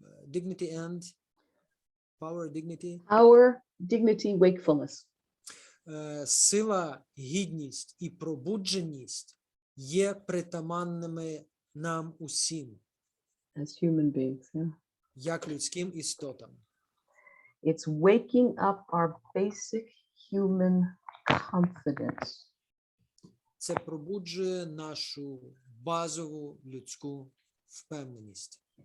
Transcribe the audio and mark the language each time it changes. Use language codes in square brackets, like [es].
[en] dignity and power, dignity. Power, dignity, wakefulness. [uk] Сила, гідність і пробудженість є притаманними нам усім, [en] As human beings, yeah. [uk] як людським істотам. [en] It's waking up our basic human confidence. [uk] Це пробуджує нашу базову людську впевненість,